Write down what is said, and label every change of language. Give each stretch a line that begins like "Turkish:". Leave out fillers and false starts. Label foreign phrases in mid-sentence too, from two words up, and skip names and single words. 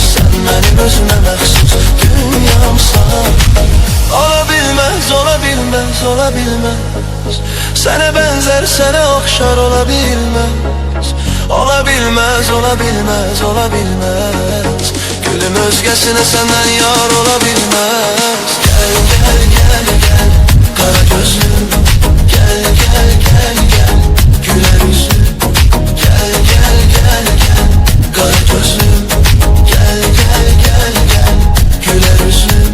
Azerbaijani: Sən mənim özümə məxsus dünyamsan. Ola bilmez, ola bilmez, ola bilmez. Sənə bənzər, sənə oxşar ola bilmez. Ola bilmez, ola bilmez, ola bilmez. Gülüm özgəsinə səndən yar ola bilmez.
Turkish: Gel gel gel gel kara gözlüm, gel gel gel gel güler yüzlüm. Gel gel gel gel kara gözlüm, gel gel gel gel güler yüzlüm.